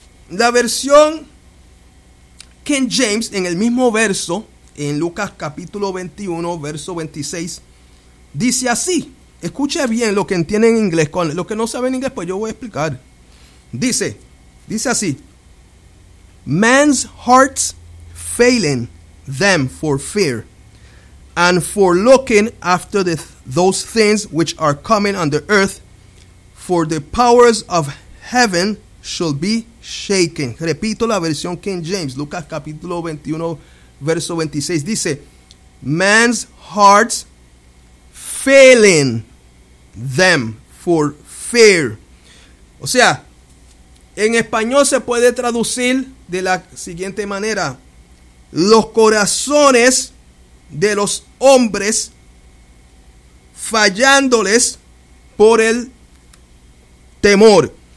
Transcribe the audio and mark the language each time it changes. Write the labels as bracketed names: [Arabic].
[Spanish] La versión King James, en el mismo verso, en Lucas capítulo 21, verso 26, dice así. Escuche bien lo que entiende en inglés. Los que no saben inglés, pues yo voy a explicar. Dice así. [English] Man's hearts failing them for fear and for looking after those things which are coming on the earth, for the powers of heaven shall be shaken. [Spanish] Repito la versión King James, Lucas capítulo 21, verso 26. Dice, [English] man's hearts failing them for fear. [Spanish] O sea, en español se puede traducir de la siguiente manera. Los corazones de los hombres fallándoles por el temor.